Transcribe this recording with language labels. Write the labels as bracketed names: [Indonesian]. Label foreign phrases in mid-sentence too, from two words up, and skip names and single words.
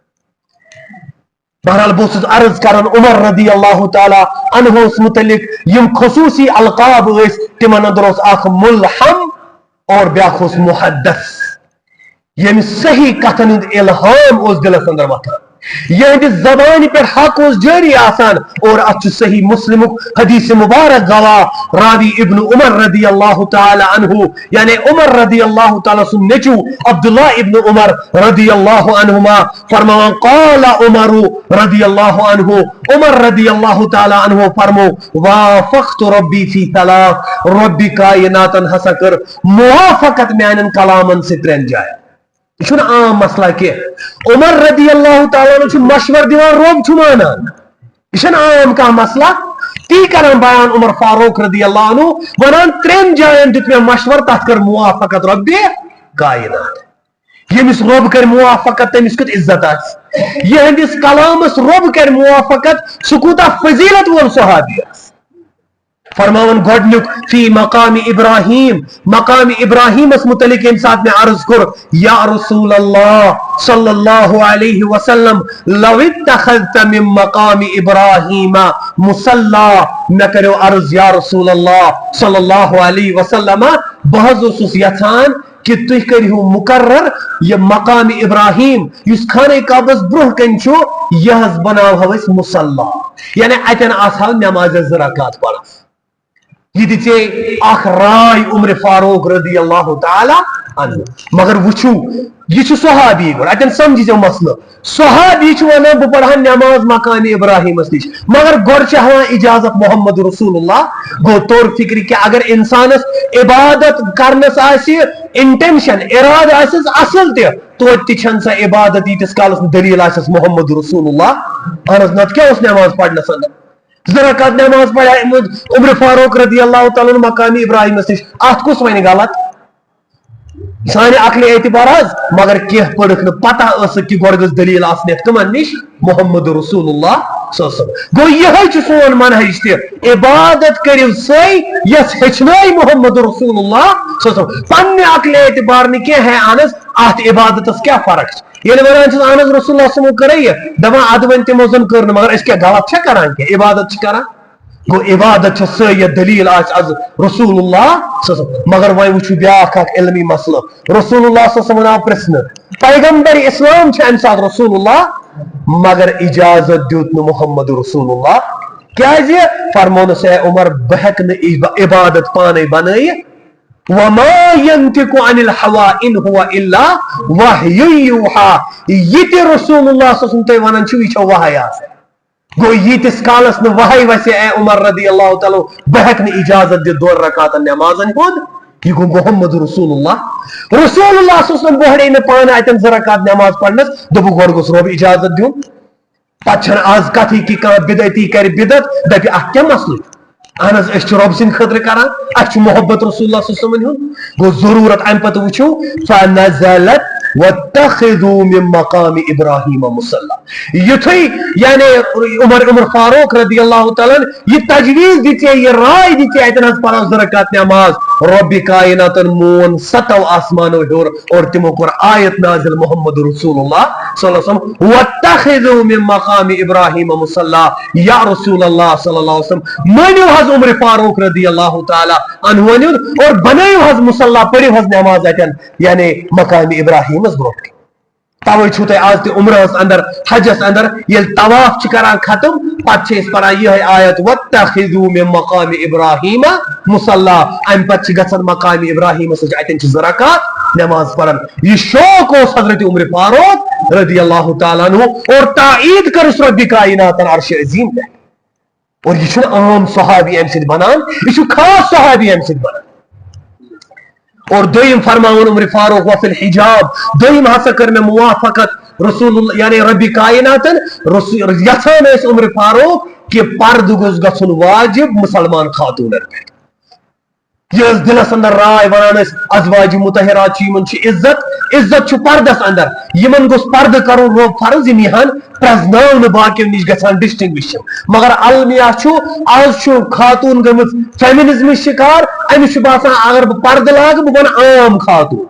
[Kashmiri] بہرحال بہٕ اوسُس عرض کران عمر [Arabic] رضی اللہ تعالیٰ عنہس [Kashmiri] متعلق یم خصوصی القاب ٲسۍ تِمن اندر اوس اکھ ملحم اور بیاکھ اوس محدث ییٚمہِ صحیح کتھن ہُنٛد الہام اوس دلس اندر وتھان یہندِ زبانہِ پٮ۪ٹھ حق اوس جٲری آسان اور اتھ چھُ صحیح مسلمُک حدیث مبارک گواہ راوی ابن عمر [Arabic] رضی اللہ تعالی عنہ [Kashmiri] یعنی عمر رضی [Arabic] اللہ تعالیٰ [Kashmiri] سُنٛد نیٚچوٗ عبداللہ ابن عمر [Arabic] رضی اللہ عنہما [Kashmiri] فرماوان [Arabic] قال عمر رضی اللہ عنہ [Kashmiri] عمر رضی [Arabic] اللہ تعالی عنہ [Kashmiri] فرمو [Arabic] وافقت ربی فی ثلاث [Kashmiri] ربِ کائناتن ہسا کر موافقت میانٮ۪ن کلامن سۭتۍ 3 جاین یہ چھُنہٕ عام مسئلہ کینٛہہ عمر [Arabic] رضی اللہ تعالیٰ عنہ [Kashmiri] چھُ مشور دِوان رۄب چھُ مانان یہ چھُنہٕ عام کانٛہہ مسئلہ تی کران بیان عمر فاروق [Arabic] رضی اللہ عنہ [Kashmiri] ونان 3 جاین دیُت مےٚ مشور تتھ کر موافقت ربِ کائنات ییٚمِس رۄب کرِ موافقت تٔمِس کیُتھ عزت آسہِ یہندِس کلامس رۄب کرِ موافقت سُہ کوٗتاہ فضیلت وول صحابی آسہِ فرماون گۄڈنیُک فی مقام ابراہیمس متعلق ییٚمہِ ساتہٕ مےٚ عرض کوٚر [Arabic] یا رسول اللہ صلی اللہ علیہ وسلم لو اتخذت من مقام ابراہیم مصلی [Kashmiri] مےٚ کریو عرض [Arabic] یا رسول اللہ صلی اللہ علیہ وسلم [Kashmiri] بہٕ حظ اوسُس یژھان کہ تُہۍ کٔرِہو مقرر یہ مقام ابراہیم یُس خانہ کعبس برونٛہہ کَنہِ چھُ یہِ حظ بناوہو أسۍ مصلی یعنی اتٮ۪ن آسہو نمازِ 2 رکعت پرس یہ دِژے اکھ راے عمر فاروق [Arabic] رضی اللہ تعالی عنہ [Kashmiri] مگر وٕچھو یہ چھُ صحابی گوٚو اتٮ۪ن سمجھزیو مسلہٕ صحابی چھُ ونان بہٕ پرہا نماز مقام ابراہیمس نِش مگر گۄڈٕ چھِ ہاوان اجازت محمد رسول اللہ گوٚو طور فکرِ کہ اگر انسانس عبادت کرنس آسہِ انٹینشن ارادٕ آسٮ۪س اصل تہِ توتہِ تہِ چھنہٕ سۄ عبادت ییٖتِس کالس نہٕ دلیٖل آسٮ۪س محمد رسول اللہ اہن حظ نتہٕ کیٛاہ اوس نماز پرنس اندر 2 رکعت نماز پڑھا عمر فاروق [Arabic] رضی اللہ تعالیٰ [Kashmiri] مقام ابراہیمس نش اتھ کُس وَنہِ غلط سانہِ عقلہِ اعتبار حظ مگر کینٛہہ پٔرٕکھ نہٕ پتہ ٲسٕکھ کہ گۄڈٕ گٔژھ دلیٖل آسٕنۍ کٕمن نِش محمد رسول اللہ [Arabic] صلی اللہ علیہ وسلم [Kashmiri] گوٚو یِہے چھُ سون منہج تہِ عبادت کٔرِو سۄے یۄس ہیٚچھنٲے محمد رسول اللہ [Arabic] صلی اللہ علیہ وسلم [Kashmiri] پننہِ عقلہِ اعتبار نہٕ کینٛہہ ہے اہن حظ اتھ عبادتس کیٛاہ فرق چھِ ییٚلہِ ونان چھِس اہن حظ رسول اللہ [Arabic] صلی اللہ علیہ وسلم [Kashmiri] کٔرے یہِ دپان ادٕ وۄنۍ تِمو زن کٔر نہٕ مگر أسۍ کیٛاہ غلط چھا کران کینٛہہ عبادت چھِ کران گوٚو عبادت چھِ سۄے یتھ دلیٖل آسہِ از رسول اللہ [Arabic] صلی اللہ علیہ وسلم [Kashmiri] مگر وۄنۍ وٕچھو بیاکھ اکھ علمی مسلہٕ رسول اللہ [Arabic] صلی اللہ علیہ وسلم [Kashmiri] آو پرژھنہٕ پیغمبر اسلام چھُ امہِ ساتہٕ رسول اللہ مگر اجازت دیُت نہٕ محمد رسول اللہ کیازِ فرمونس اے عمر بہٕ ہیٚکہٕ نہٕ عبادت پانے بنٲیِتھ [Arabic] وما ينطق عن الهوى ان هو الا وحي يوحى [Kashmiri] یہ تہِ رسول اللہ صلی [Arabic] اللہ علیہ وسلم [Kashmiri] تُہۍ ونان چھِو یہِ چھو وحی آسان گوٚو ییٖتِس کالس نہٕ وحی وسہِ اے عمر [Arabic] رضی اللہ تعالیٰ [Kashmiri] بہٕ ہیٚکہٕ نہٕ اجازت دِتھ 2 رکعتن نمازن ہُنٛد یہ گوٚو محمد رسول اللہ [Arabic] صلی اللہ علیہ وسلم [Kashmiri] بہرے نہٕ پانہٕ اتٮ۪ن 2 رکعت نماز پرنس دوٚپُکھ گۄڈٕ گوٚژھ رۄب اجازت دیُن پتہٕ چھنہٕ آز کتھٕے کہ کانٛہہ بدعتی کرِ بدعت دپہِ اتھ کیٛاہ مسلہٕ اہن حظ أسۍ چھِ رۄب سٕنٛدِ خٲطرٕ کران اسہِ چھُ محبت رسول اللہ [Arabic] صلی اللہ علیہ وسلم [Kashmiri] ہُنٛد گوٚو ضروٗرت امہِ پتہٕ وٕچھو [Arabic] فنزلت واتخذوا من مقام ابراہیم مصلی [Kashmiri] یُتھُے یعنی عمر فاروق [Arabic] رضی اللہ تعالیٰ [Kashmiri] یہ تجویز دِژے یہ رائے دِژے اتٮ۪ن حظ پرو 2 رکعت نماز ربِ کائناتن مون 7 آسمانو ہیوٚر اور تِمو کوٚر آیت نازل محمد رسول اللہ [Arabic] صلی اللہ علیہ وسلم واتخذوا من مقام ابراہیم مصلی یا رسول اللہ صلی اللہ علیہ وسلم [Kashmiri] مٲنِو حظ عمر فاروق [Arabic] رضی اللہ تعالیٰ عنہ [Kashmiri] اور بنٲیِو حظ مصلی پٔرِو حظ نماز اتٮ۪ن یعنی مقام ابراہیمس برونٛٹھ توے چھو تہ آز تہ عمرہس اندر حجس اندر یل طواف کران ختم پتہ پڑھان یہ آیت [Arabic] واتخذوا من مقام ابراہیم مصلی [Kashmiri] ام پتہ گژھان مقام ابراہیم اتن چھ 2 رکعت نماز پڑھان. یہ شوق اس حضرت عمر فاروق [Arabic] رضی اللہ تعالیٰ عنہ [Kashmiri] اور تائید کر اس رب کائنات عرش عظیم پہ. اور یہ چھن عام صحابی ام سید بنان یہ چھ خاص صحابی ام سید بنان. اور دویم فرماون عمر فاروق [Arabic] وفی الحجاب [Kashmiri] دویم ہسا کر میں موافقت رسول اللہ یعنی رب کائنات یژھان اس عمر فاروق کہ پرد گوس گژھن واجب مسلمان خاتون پہ. یہ دلس اندر رائے ونان ازواج مطہرات عزت عزت چھ پردس اندر یمن گوس پرد کرن رو فرض یم یہان پرزناون باقی نش گژھان ڈسٹنگوش. مگر المیہ آز خاتون گمت فیمنزم شکار امس باسان اگر بہ پرد لاگ بہ بن عام خاتون.